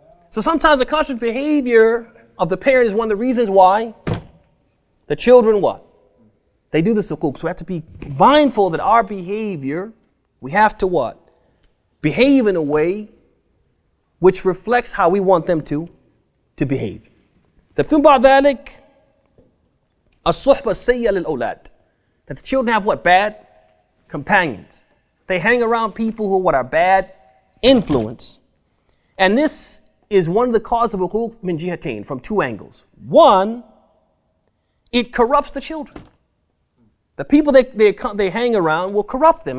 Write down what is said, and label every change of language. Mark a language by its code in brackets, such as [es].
[en] So sometimes the conscious behavior of the parent is one of the reasons why the children what? They do this uqooq. So we have to be mindful that our behavior, we have to what? Behave in a way which reflects how we want them to behave. [ar] تفهم بعد ذلك الصحبة السيئة للأولاد. [en] That the children have what? Bad companions. They hang around people who are bad influence. And this is one of the causes of uqooq min jihatain, from two angles. One, it corrupts the children. The people they hang around will corrupt them.